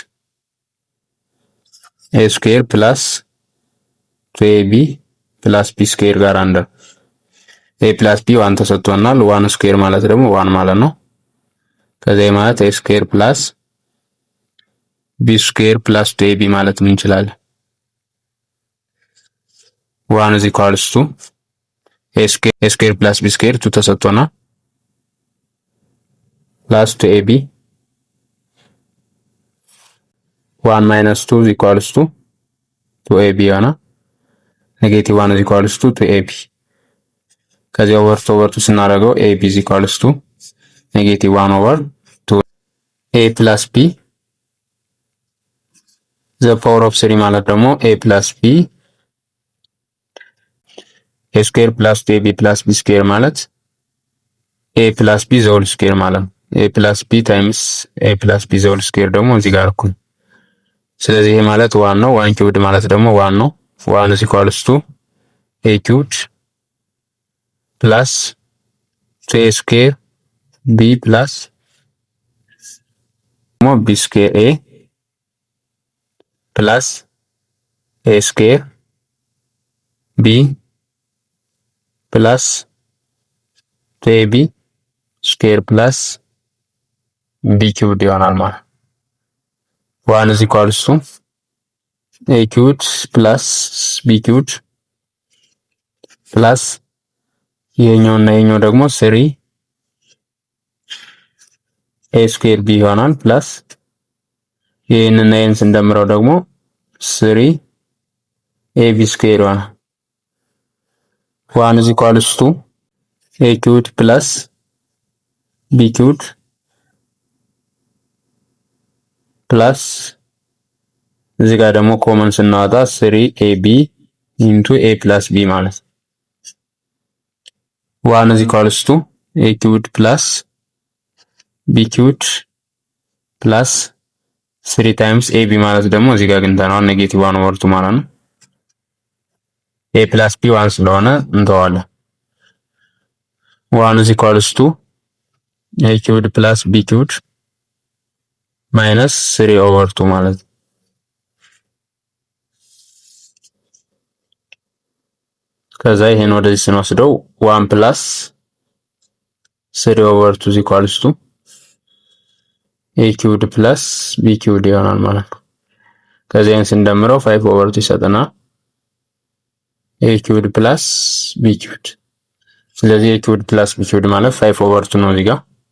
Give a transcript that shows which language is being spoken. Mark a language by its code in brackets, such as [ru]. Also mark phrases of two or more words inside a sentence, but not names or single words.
[en] a square plus 2ab plus b square [am] ጋር አንድ [en] a plus b [am] 1 ተሰጥቶናል 1 ስኩዌር ማለት ደግሞ 1 ማለት ነው። ከዛ ማለት [en] a square plus b square plus 2ab [am] ማለት ምን እንችላለን? [en] 1 is equals to a square plus b square [am] 2 ተሰጥቶናል [en] plus 2ab 1 minus 2 is equals to 2ab ይሆናል። ኔጌቲቭ 1 is equals to 2ab ከዚያ over two ስናደርገው ab is equals to ኔጌቲቭ 1 over 2 a plus b the power of 3 [am] ማለት ደግሞ [en] a plus b a square plus 2ab plus b square ማለት a plus b the whole square ማለት a plus b times a plus b the whole square [am] ደግሞ እዚህ ጋር እኩል ስለዚህ ይሄ ማለት 1 ነው [en] 1 ኪዩብድ [am] ማለት ደግሞ 1 ነው [en] 1 is equals to a cubed plus 2a square b plus more b square a plus a square b plus 2ab square plus b cubed [am] ይሆናል ማለት [en] 1 is equals to a cubed plus b cubed plus [am] ይሄኛው እና ይሄኛው ደግሞ [en] 3 a square b ይሆናል plus [am] ይሄንና ይሄን ስንደምረው ደግሞ [en] 3 ab square ይሆናል 1 is equals to a cubed plus b cubed plus [am] እዚህ ጋር ደግሞ ኮመን ስናወጣ [en] 3ab into a plus b ማለት 1 is equals to a cubed plus b cubed plus 3 times ab [am] ማለት ደግሞ እዚህ ጋር አግኝተናል [en] ኔጌቲቭ 1 over 2 [am] ማለት ነው [en] a plus b [am] 1 ስለሆነ እንተዋለን [en] 1 is equals to a cubed plus b cubed minus 3 over 2 [am] ማለት ከዛ ይሄን ወደዚህ ስንወስደው [en] 1 plus 3 over 2 is equals to a cubed plus b cubed [am] ይሆናል ማለት ነው ከዛ ይሄን ስንደምረው [en] 5 over 2 ይሰጠናል a cubed plus b cubed ስለዚህ a cubed plus b cubed ማለት 5 over 2 [am] ነው እዚህ ጋር